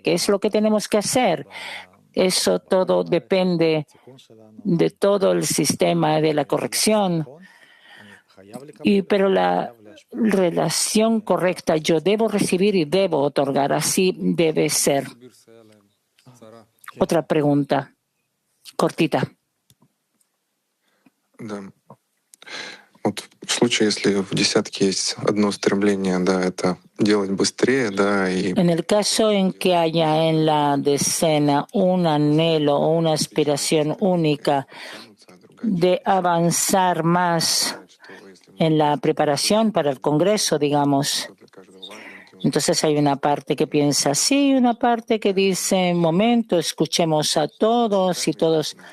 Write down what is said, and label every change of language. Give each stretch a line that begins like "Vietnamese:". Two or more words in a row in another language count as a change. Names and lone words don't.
Spanish: ¿Qué es lo que tenemos que hacer? Eso todo depende de todo el sistema de la corrección. Pero la relación correcta, yo debo recibir y debo otorgar. Así debe ser. Otra pregunta, cortita.
Russian: Вот в случае, если в десятке есть одно стремление, да, это делать быстрее, да, и...
Spanish: En el caso en que haya en la decena un anhelo o una aspiración única de avanzar más en la preparación para el Congreso, digamos, entonces hay una parte que piensa así, una parte que dice, momento, escuchemos a todos y todos.